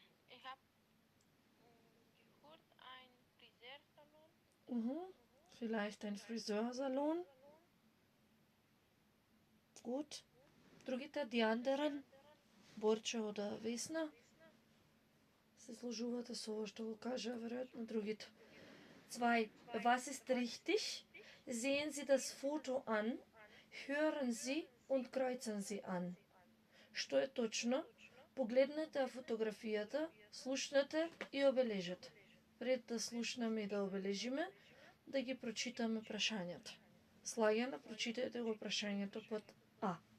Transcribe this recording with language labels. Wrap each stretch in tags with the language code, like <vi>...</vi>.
<de>Ich hab gehört, ein Friseursalon. Vielleicht ein Friseursalon. Gut.</de> <mk>Другите,</mk> <de>die anderen?</de> <mk>Борче ода Весна. Се сложувате со ова што го кажа, веројатно другите.</mk> <de>2. Was ist richtig? Sehen Sie das Foto an, hören Sie und kreuzen Sie an.</de> <mk>Што е точно? Погледнете ја фотографијата, слушнете и обележете. Пред да слушнеме и да обележиме, да ги прочитаме прашањата. Слагена, прочитајте го прашањето под А.</mk>